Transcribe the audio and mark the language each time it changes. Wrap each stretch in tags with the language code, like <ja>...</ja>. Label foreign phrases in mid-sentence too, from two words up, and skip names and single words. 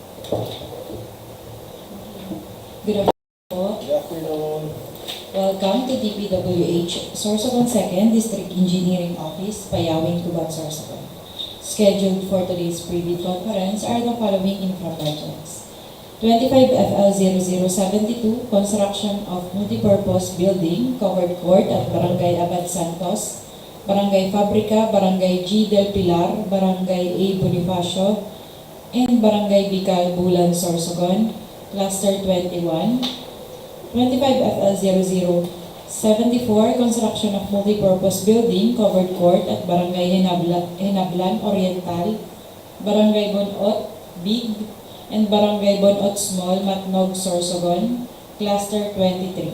<en>Good afternoon. Good afternoon. Welcome to DPWH Sorsogon 2nd District Engineering Office, Payawing, Tubat, Sorsogon. Scheduled for today's pre-bid conference are the following infra projects. 25 FL0072, construction of multipurpose building, covered court at Barangay Abad Santos, Barangay Fabrica, Barangay G del Pilar, Barangay A Bonifacio, and Barangay Bical, Bulan, Sorsogon, Cluster 21. 25 FL0074, construction of multipurpose building, covered court at Barangay Genablan, Oriental, Barangay Bonot, Big, and Barangay Bonot Small, Matnog, Sorsogon, Cluster 23.</en>